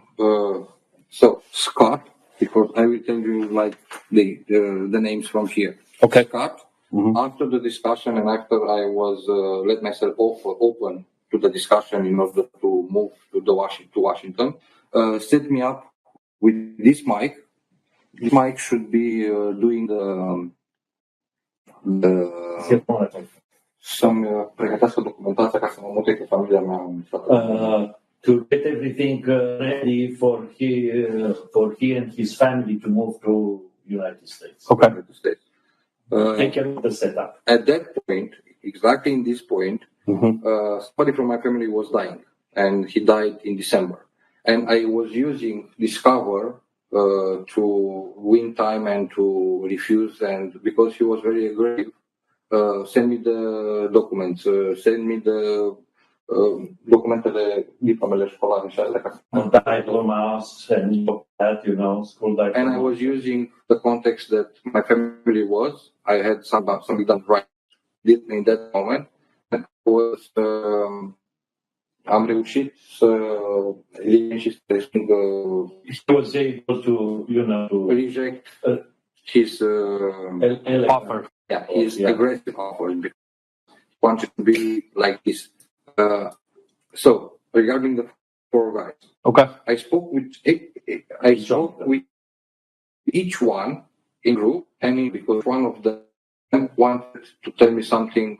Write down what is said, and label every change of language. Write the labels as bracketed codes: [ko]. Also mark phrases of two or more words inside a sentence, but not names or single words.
[en] So Scott, because I will tell you like the names from here. Okay. Scott. After the discussion and after I was let myself open to the discussion in order to move to Washington, set me up with this mic. This mic should be doing [ro] să-mi pregătească documentația ca să mă mute cu familia mea în Statele Unite. [en] To get everything ready for he and his family to move to United States. Okay. Take care of the setup. At that point, exactly in this point, somebody from my family was dying, and he died in December. And I was using Discover to win time and to refuse, and because he was very aggressive, send me the documents, send me the [ro] documentele, diplomele școlare și astea. [en] Diplomas and that, school diplomas. And I was using the context that my family was. I had something done right in that moment. [ro] And am reușit să elimin și să resping. [en] He was able to, reject his offer. Yeah, his aggressive offer because he wanted to be like this. So regarding the four guys, okay, I spoke with each one in group, and because one of them wanted to tell me something